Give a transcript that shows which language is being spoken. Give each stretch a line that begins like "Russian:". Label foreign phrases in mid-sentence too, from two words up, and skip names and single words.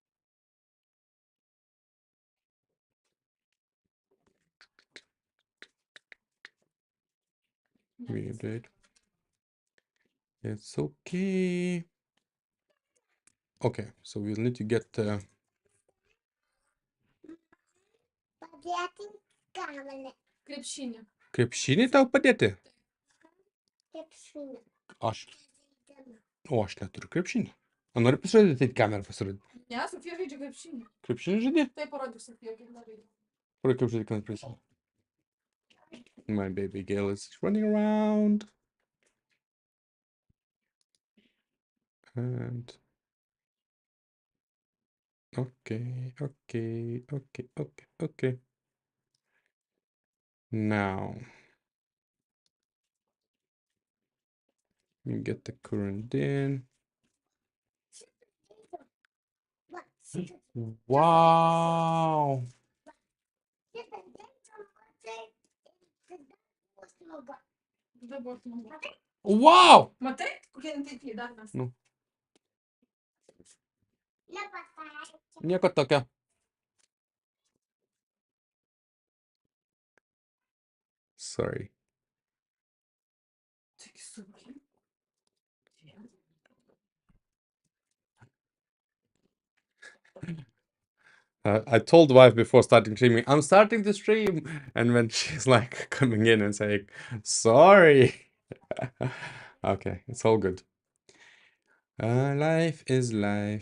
English: We update. It's okay. Okay, so we'll need to get
Lithuanian: Krepšinį tau padėti? Aš. O, aš neturiu krepšinio. O nori pasirodyti, tai kamerą pasirodyti? Ne, Sofija žaidžia krepšinį. Krepšinį žaidė? Tai parodyk Sofija, kaip žaidžia. Parodyk, kaip žaidė kamerą prisimenu.
English: My baby girl is running around. And okay. Now we get the current in. Wow. Wow.
Lithuanian: Matai, kokie netaikliai darbas. Nu. Nieko tokio.
English: Sorry.
Lithuanian: Tik sunkiai.
English: I told the wife before starting streaming, I'm starting the stream. And when she's like coming in and saying, sorry. Okay, it's all good. Life is life.